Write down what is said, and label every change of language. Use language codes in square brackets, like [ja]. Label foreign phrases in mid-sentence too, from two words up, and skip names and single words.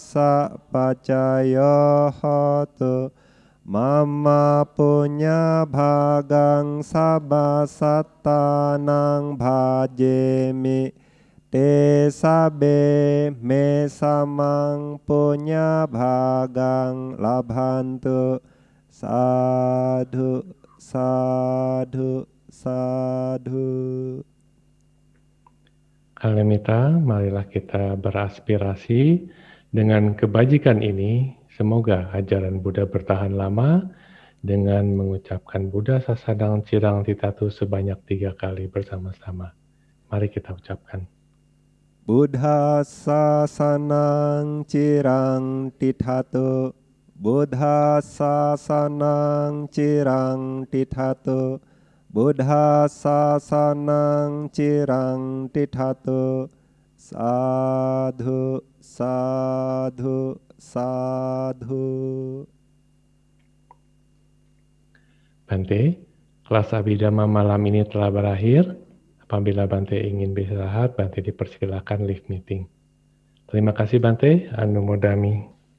[pi] sa pacayo hotu mama punya bhagang sabba sattanang bhajemi te sabe me samang punya bhagang labhantu sadhu sadhu sadhu. [id] Kalemita, marilah kita beraspirasi dengan kebajikan ini. Semoga ajaran Buddha bertahan lama dengan mengucapkan [pi] Buddha Sasadang Cirang Titatu [id] sebanyak 3 kali bersama-sama. Mari kita ucapkan. [pi] Buddha sasanang cirang tithatu Buddha sasanang cirang tithatu Buddha sasanang cirang tithatu sadhu sadhu sadhu. [id] Bante, kelas Abhidhamma malam ini telah berakhir. Apabila Bante ingin beristirahat, Bante dipersilakan live meeting. Terima kasih Bante, Anumodami.